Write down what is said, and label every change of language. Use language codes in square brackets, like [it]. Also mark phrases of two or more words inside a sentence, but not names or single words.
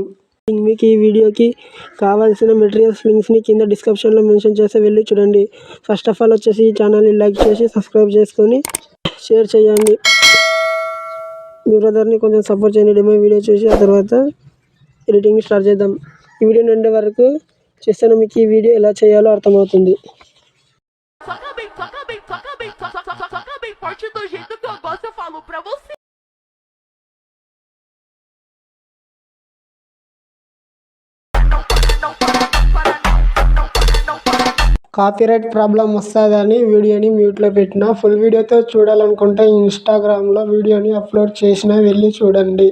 [te] మీకు ఈ వీడియోకి కావాల్సిన మెటీరియల్స్ లింక్స్ని కింద డిస్క్రిప్షన్లో మెన్షన్ చేసి వెళ్ళి చూడండి. [en] first of all [te] వచ్చేసి ఈ ఛానల్ని లైక్ చేసి సబ్స్క్రైబ్ చేసుకొని షేర్ చేయండి. మీ బ్రదర్ని కొంచెం సపోర్ట్ చేయండి. [en] demo video [te] చూసి ఆ తర్వాత [en] editing start [te] చేద్దాం. ఈ వీడియో నుండి వరకు చేస్తాను, మీకు ఈ వీడియో ఎలా చేయాలో అర్థమవుతుంది. [pt] Forte do jeito que eu gosto, eu falo pra você. [en] copyright problem [te] వస్తుందని వీడియోని మ్యూట్లో పెట్టిన. ఫుల్ వీడియోతో చూడాలనుకుంటే ఇన్స్టాగ్రామ్లో వీడియోని అప్లోడ్ చేసిన వెళ్ళి చూడండి.